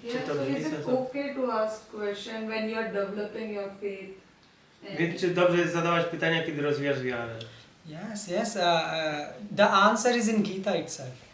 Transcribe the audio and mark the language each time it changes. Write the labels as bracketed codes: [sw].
[en] Yeah, so is it okay to ask question when you are developing your faith? [pl] Więc czy dobrze jest zadawać pytania, kiedy rozwijasz wiarę? [en] Yes, yes. The answer is in Gita itself.